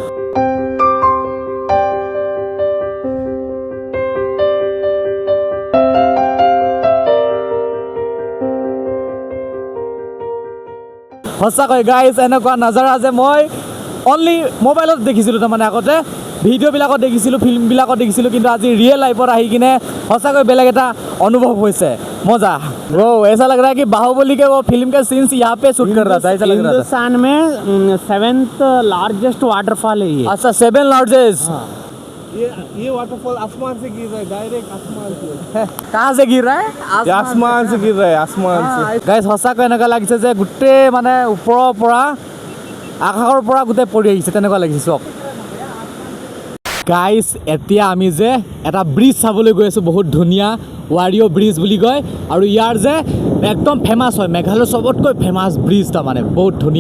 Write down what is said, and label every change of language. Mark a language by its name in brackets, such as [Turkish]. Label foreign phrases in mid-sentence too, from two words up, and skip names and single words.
[Assamese] সঁচাকৈ গাইজ এনেকুৱা নাজাৰা যে মই অনলি মোবাইলত দেখিছিলোঁ, আগতে ভিডিঅ'বিলাকত দেখিছিলোঁ, ফিল্মবিলাকত দেখিছিলোঁ, কিন্তু আজি ৰিয়েল লাইফত আহি কিনে সঁচাকৈ বেলেগ এটা অনুভৱ হৈছে। [Hindi] मजा वो ऐसा लग रहा है कि बाहुबली के वो फिल्म के सीन्स यहाँ पे शूट कर रहा था, ऐसा लग रहा था। हिंदुस्तान में 7th लार्जेस्ट वाटरफॉल है ये। अच्छा, 7 लार्जेस्ट। ये वाटरफॉल आसमान से गिर रहा है, डायरेक्ट आसमान से। कहाँ से गिर रहा है? आसमान से गिर रहा है, आसमान से। [Assamese] गाइस সঁচাকৈ এনেকুৱা লাগিছে যে গোটেই ওপৰৰ পৰা আকাশৰ পৰা গোটেই পৰি আহিছে, তেনেকুৱা লাগিছে চব। গাইজ এতিয়া আমি যে এটা ব্ৰিজ চাবলৈ গৈ আছোঁ, বহুত ধুনীয়া ৱাৰিঅ' ব্ৰিজ বুলি কয়, আৰু ইয়াৰ যে একদম ফেমাছ হয়, মেঘালয়ৰ চবতকৈ ফেমাছ ব্ৰিজ, বহুত ধুনীয়া।